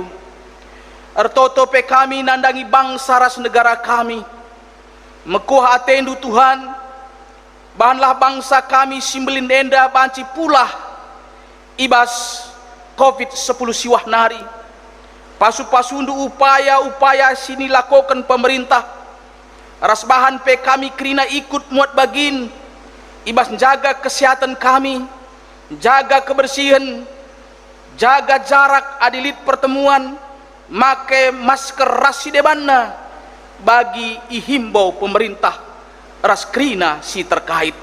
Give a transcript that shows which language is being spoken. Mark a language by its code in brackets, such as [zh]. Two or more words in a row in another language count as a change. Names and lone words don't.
[btx] Ertoto pe kami nandangi bangsa ras negara kami, mekuah atendu Tuhan, bahanlah bangsa kami simbelin enda banci pulah ibas covid-10 siwah nari. Pasu-pasundu upaya-upaya sini lakokan pemerintah, ras bahan pe kami krina ikut muat bagin, ibas jaga kesehatan kami, jaga kebersihan, jaga jarak adilit pertemuan, make masker ras sidebanna bagi ihimbau pemerintah ras krina si terkait.